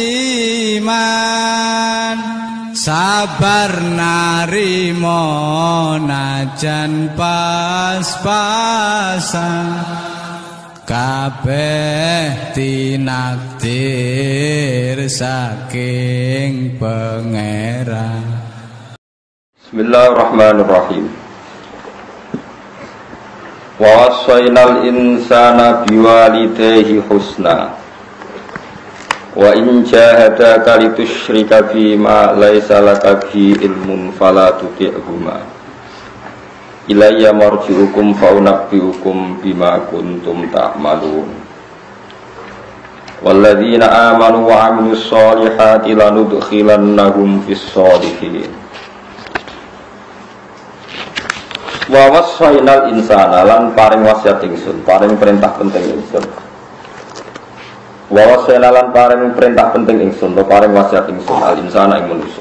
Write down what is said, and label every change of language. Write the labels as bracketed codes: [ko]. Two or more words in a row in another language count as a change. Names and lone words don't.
[jv] iman sabar narima najan pas-pasan kabeh tinakdir saking Pangeran. [ar] بسم الله الرحمن الرحيم. ووصينا الإنسان بوالديه حسنا وإن جاهداك لتشرك بما ليس لك به علم فلا تطعهما إلي مرجعكم فأنبئكم بما كنتم تعملون. والذين آمنوا وعملوا الصالحات لندخلنهم في الصالحين. ووصينا الإنسان [jv] lan paring wasiat ingsun, paring perintah penting ingsun. [ar] ووصينا [jv] lan paring perintah penting ingsun, to paring wasiat ingsun [ar] الإنسان [jv] ing manusa.